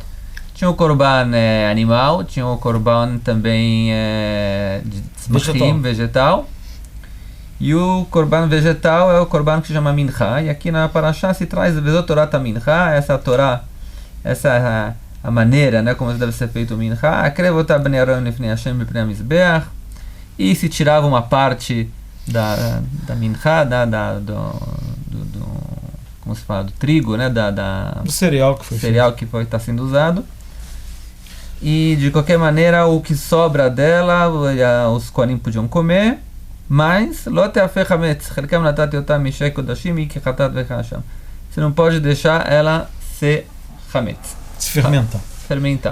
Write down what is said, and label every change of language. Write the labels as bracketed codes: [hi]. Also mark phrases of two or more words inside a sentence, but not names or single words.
[pt] Tinha o korban animal, tinha o korban também de tzmachim, vegetal. E o korban vegetal é o korban que se chama mincha. E aqui na Parashá se traz a [he] תורת מנחה, [pt] essa Torá, essa é a maneira, né, como deve ser feito o mincha. [he] הקרבות בני אהרן לפני השם בפני המזבח. [pt] E se tirava uma parte da mincha, como se fala, do trigo, né, do cereal que foi está sendo usado. E de qualquer maneira, o que sobra dela, os kohanim podiam comer, mas você não pode deixar ela se fermentar.